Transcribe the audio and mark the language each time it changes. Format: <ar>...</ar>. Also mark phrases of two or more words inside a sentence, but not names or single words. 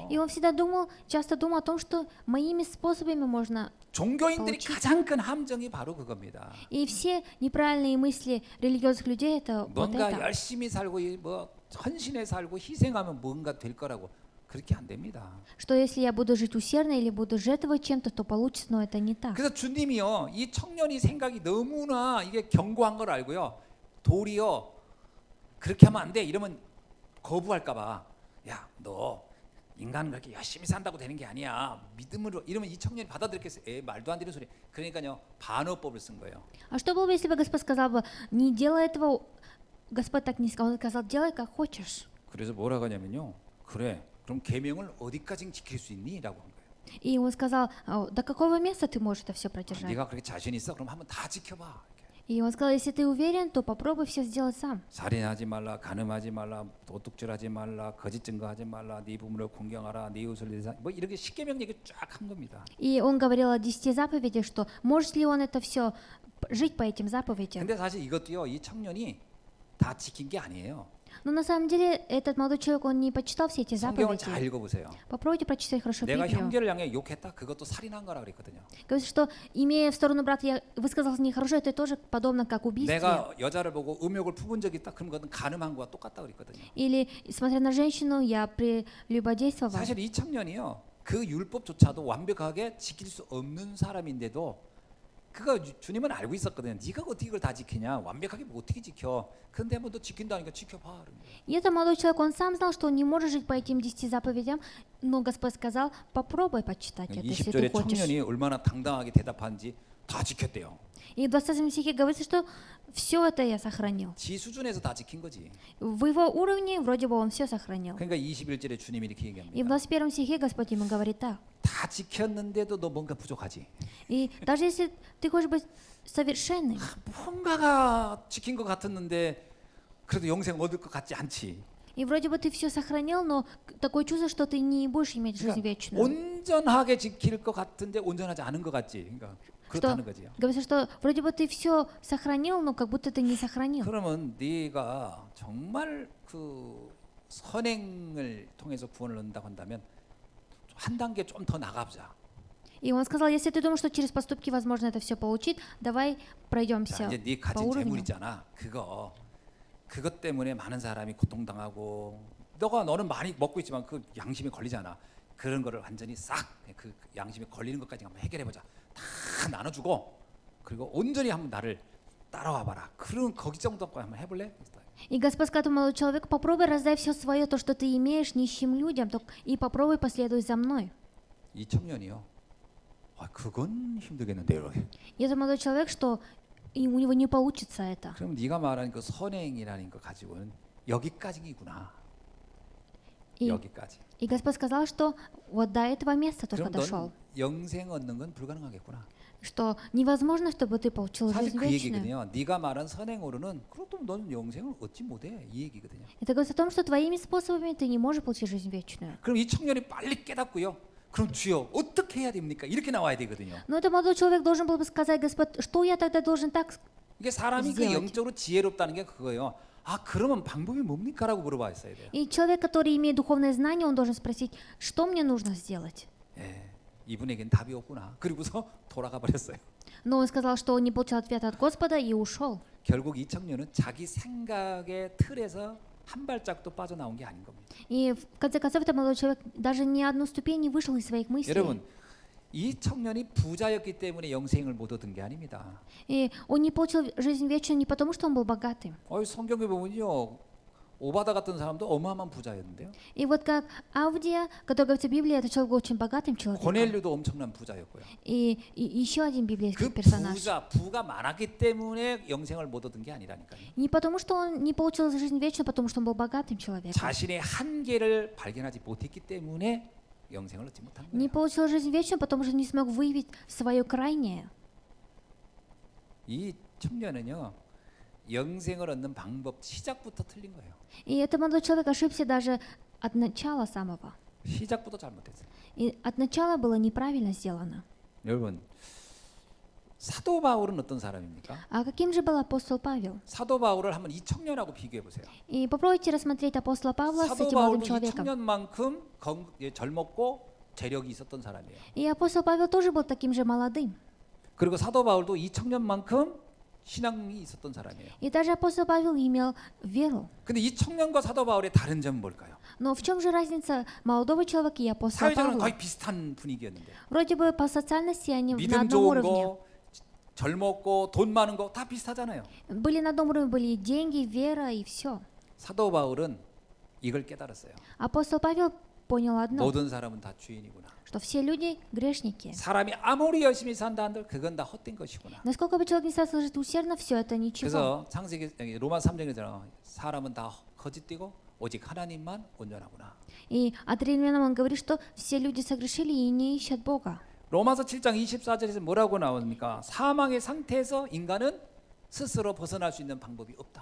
<ru>И он всегда часто думал о том, что моими способами можно.</ru> <ko>종교인들이 가장 큰 함정이 바로 그겁니다.</ko> <ru>И все неправильные мысли религиозных людей это вот</ru> <ko>뭔가</ko> <ru>это.</ru> <ko>열심히 살고 뭐 헌신해 살고 희생하면 뭔가 될 거라고 그렇게 안 됩니다.</ko> <ru>Что если я буду жить усердно или буду жертвовать чем-то, то получится, но это не так.</ru> <ko>그래서 주님이요 이 청년이 생각이 너무나 이게 견고한 걸 알고요 도리어 그렇게 하면 안 돼 이러면 거부할까봐 야 너 인간은 그렇게 열심히 산다고 되는 게 아니야 믿음으로 이러면 이 청년이 받아들였겠어요. 말도 안 되는 소리. 그러니까요 반어법을 쓴 거예요.</ko> <ru>А что было бы, если бы Господь сказал бы, не делай этого, Господь так не сказал, Он сказал, делай как хочешь.</ru> <ko>그래서 뭐라고 하냐면요 그래 그럼 계명을 어디까지 지킬 수 있니? 라고 한 거예요.</ko> <ru>И он сказал, до какого места ты можешь это все продержать?</ru> <ko>네가 그렇게 자신 있어? 그럼 한번 다 지켜봐. 이렇게.</ko> <ru>И он сказал, если ты уверен, то попробуй все сделать сам.</ru> <ko>살인하지 말라, 간음하지 말라, 도둑질하지 말라, 거짓 증거하지 말라, 네 부모를 공경하라, 네 이웃을 뭐 이렇게 십계명 얘기 쫙 한 겁니다.</ko> <ru>И он говорил о 10 заповедях, что может ли он это все жить по этим заповедям.</ru> <ko>근데 사실 이것도요, 이 청년이 다 지킨 게 아니에요.</ko> <ru>Но на самом деле этот молодой человек, он не почитал все эти</ru> <ko>성경을 잘</ko> <ru>заповеди.</ru> <ko>읽어보세요.</ko> <ru>Попробуйте прочитать хорошо</ru> <ko>내가</ko> <ru>Библию.</ru> <ko>형제를 향해 욕했다, 그것도 살인한 거라 그랬거든요.</ko> <ru>Говорится, что имея в сторону брата, я высказался нехорошо, это тоже подобно как убийстве.</ru> <ko>내가 여자를 보고 음욕을 품은 적이 있다, 그럼 그것은 간음한 거와 똑같다 그랬거든요.</ko> <ru>Или, смотря на женщину, я прелюбодействовал.</ru> <ko>사실 이 청년이요, 그 율법조차도 완벽하게 지킬 수 없는 사람인데도 그거 주님은 알고 있었거든요. 네가 어떻게 이걸 다 지키냐? 완벽하게 뭐 어떻게 지켜? 근데 뭐 너 지킨다니까 지켜봐.</ko> <ru>И этот молодой человек, он сам знал, что он не может жить по этим 10 заповедям, но Господь сказал, попробуй почитать это, если ты</ru> <ko>20절에</ko> <ru>хочешь.</ru> <ko>청년이 얼마나 당당하게 대답하는지 다 지켰대요.</ko> <ru>И в 27 стихе говорится, что все это я сохранил.</ru> <ko>지 수준에서 다 지킨 거지.</ko> <ru>В его уровне вроде бы он все сохранил.</ru> <ko>그러니까 21절에 주님이 이렇게</ko> <ru>И в</ru> <ko>얘기합니다.</ko> <ru>21 стихе Господь ему говорит так.</ru> <ko>다 지켰는데도 너 뭔가 부족하지.</ko> <ru>И даже если ты хочешь быть совершенным,</ru> <ko>뭔가가 지킨 것 같았는데 그래도 영생 얻을 것 같지 않지.</ko> <ru>и вроде бы ты все сохранил, но такое чувство, что ты не будешь иметь жизнь</ru> <ko>그러니까</ko> <ru>вечную.</ru> <ko>온전하게 지킬 것 같은데 온전하지 않은 것 같지. 그러니까 그렇다는 거지요.</ko> <ru>Говорится, что вроде бы ты все сохранил, но как будто ты не сохранил.</ru> <ko>그러면 네가 정말 그 선행을 통해서 구원을 얻는다고 한다면 한 단계 좀 더 나가보자.</ko> <ru>И он сказал, если ты думаешь, что через поступки возможно это все получить, давай</ru> <ko>자,</ko> <ru>пройдемся</ru> <ko>이제 네</ko> <ru>по</ru> <ko>가진 재물</ko> <ru>уровню.</ru> <ko>있잖아. 그것 때문에 많은 사람이 고통당하고 너는 많이 먹고 있지만 그 양심에 걸리잖아. 그런 거를 완전히 싹 그 양심에 걸리는 것까지 한번 해결해 보자. 다 나눠주고 그리고 온전히 한번 나를 따라와 봐라. 그런 거기 정도까지 한번 해볼래?</ko> <ru>И Господь сказал молодой человек, попробуй раздай все свое, то, что ты имеешь, нищим людям, и попробуй последуй за мной.</ru> <ko>이 청년이요. 그건 힘들겠는데요.</ko> <ru>И этот молодой человек, что и у него не получится это.</ru> <ko>그럼 네가 말하는 그 선행이라는 거 가지고는 여기까지구나.</ko> <ru>И,</ru> <ko>여기까지.</ko> <ru>и Господь сказал, что вот до этого места только</ru> <ko>그럼</ko> <ru>дошел.</ru> <ko>넌 영생 얻는 건 불가능하겠구나.</ko> <ru>Что невозможно, чтобы ты получил</ru> <ko>사실</ko> <ru>жизнь</ru> <ko>그</ko> <ru>вечную.</ru> <ko>얘기거든요. 네가 말한 선행으로는 그렇다면 너는 영생을 얻지 못해. 이 얘기거든요.</ko> <ru>Это говорит о том, что твоими способами ты не можешь получить жизнь вечную.</ru> <ko>그럼 이 청년이 빨리 깨닫고요. 그럼 주여 어떻게 해야 됩니까? 이렇게 나와야 되거든요.</ko> <ru>Но этот молодой человек должен был бы сказать, Господь, что я тогда должен так</ru> <ko>이게 사람이 그</ko> <ru>сделать.</ru> <ko>영적으로 지혜롭다는 게 그거예요. 그러면 방법이 뭡니까라고 물어봤어야 돼요.</ko> <ru>И человек, который имеет духовное знание, он должен спросить, что мне нужно сделать.</ru> <ko>예, 이분에겐 답이 없구나. 그리고서 돌아가 버렸어요.</ko> <ru>Но он сказал, что он не получил ответа от Господа и ушел.</ru> <ko>결국 이 청년은 자기 생각의 틀에서 한 발짝도 빠져나온 게 아닌 겁니다.</ko> <ru>И в конце концов, этот молодой человек даже ни одну ступень не вышел из своих мыслей.</ru> <ko>여러분, 이 청년이 부자였기 때문에 영생을 못 얻은 게 아닙니다.</ko> <ru>И он не получил жизнь вечную не потому, что он был богатым.</ru> <ko>성경에 보면요, 오바다 같은 사람도 어마어마한 부자였는데요.</ko> <ru>И вот как Авдия, который говорится в Библии, это человек был очень богатым человеком.</ru> <ko>고넬료도 엄청난 부자였고요.</ko> <ru>И еще один библейский</ru> <ko>그</ko> <ru>персонаж.</ru> <ko>부가 많았기 때문에 영생을 못 얻은 게 아니라니까요.</ko> <ru>Не потому, что он не получил жизнь вечную, потому что он был богатым человеком.</ru> <ko>자신의 한계를 발견하지 못했기 때문에 영생을 얻지 못한</ko> <ru>Не</ru> <ko>거예요.</ko> <ru>получил жизнь вечную, потому что не смог выявить свое крайнее.</ru> <ko>이 청년은요, 영생을 얻는 방법 시작부터 틀린 거예요.</ko> <ru>И этот молодой человек ошибся даже от начала самого.</ru> <ko>시작부터 잘못했어요.</ko> <ru>И от начала было неправильно сделано.</ru> <ko>여러분, 사도 바울은 어떤 사람입니까?</ko> <ru>А каким же был апостол Павел?</ru> <ko>사도 바울을 한번 이 청년하고 비교해 보세요.</ko> <ru>И попробуйте рассмотреть апостола Павла с</ru> <ko>사도</ko> <ru>этим молодым</ru> <ko>바울도 이</ko> <ru>человеком.</ru> <ko>청년만큼 젊었고 재력이 있었던 사람이에요.</ko> <ru>И апостол Павел тоже был таким же молодым.</ru> <ko>그리고 사도 바울도 이 청년만큼 신앙이 있었던 사람이에요.</ko> <ru>И даже апостол Павел имел веру.</ru> <ko>근데 이 청년과 사도 바울의 다른 점은 뭘까요?</ko> <ru>Но в чем же разница молодого человека и апостола</ru> <ko>사회적으로</ko> <ru>Павла?</ru> <ko>거의 비슷한 분위기였는데</ko> <ru>Вроде бы по социальности они на</ru> <ko>믿음</ko> <ru>одном</ru> <ko>좋은</ko> <ru>уровне.</ru> <ko>거, 젊었고 돈 많은 거 다 비슷하잖아요.</ko> <ru>Были на одном уровне, были и деньги, вера и все.</ru> <ko>사도 바울은 이걸 깨달았어요.</ko> <ru>Апостол Павел понял одно,</ru> <ko>모든 사람은 다 죄인이구나.</ko> <ru>что все люди грешники.</ru> <ko>사람이 아무리 열심히 산다 한들 그건 다 헛된 것이구나.</ko> <ru>Насколько бы человек не стал служить усердно, все это ничего.</ru> <ko>그래서 창세기 로마 3장에서 사람은 다 거짓되고 오직 하나님만 온전하구나.</ko> <ru>И от римлянам он говорит, что все люди согрешили и не ищут Бога.</ru> <ko>로마서 7장 24절에서 뭐라고 나옵니까? 사망의 상태에서 인간은 스스로 벗어날 수 있는 방법이 없다.</ko>